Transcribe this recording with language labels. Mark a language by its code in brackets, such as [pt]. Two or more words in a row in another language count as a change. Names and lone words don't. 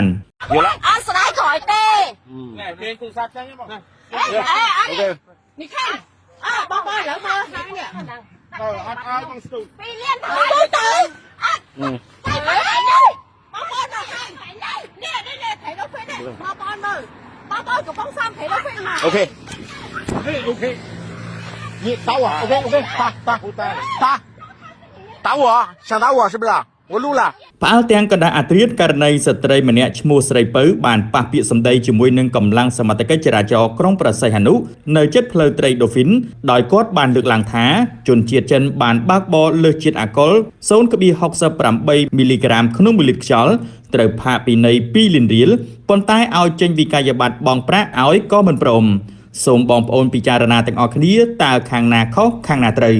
[km] អត់ស្ដាយក្រោយទេណែគេទូរស័ព្ទចឹងបងនេះខាងបងឥឡូវមើលខាងនេះអត់ឲ្យបងស្ទូច2លានទៅអត់ទៅអត់ទៅមើលនេះបងប្អូនទៅខាងនេះថៃដល់ពេលនេះបងប្អូនមើលបងប្អូនកំពុងសំថៃដល់ពេលមកអូខេ [zh] 你打我 OK 打打我想打我是不是我录了 [km] ផ្អើលទាំងកណ្ដាលអាត្រៀតករណីស្ត្រីម្នាក់ឈ្មោះស្រីពៅបានប៉ះពាក្យសម្ដីជាមួយនឹងកម្លាំងសមត្ថកិច្ចចរាចរណ៍ក្រុងប្រស័យហនុនៅជិតផ្លូវត្រីដូហ្វីនដោយគាត់បានលើកឡើងថាជនជាតិចិនបានបើកបរលើសជាតិអាល់កុល 0.68 មីលីក្រាមក្នុង1លីត្រខ្យល់ត្រូវផាកពិន័យ2លានរៀលប៉ុន្តែឲ្យចេញវិក័យប័ត្របង់ប្រាក់ឲ្យក៏មិនព្រមសូមបងប្អូនពិចារណាទាំងអស់គ្នាតើខាងណាខុសខាងណាត្រូវ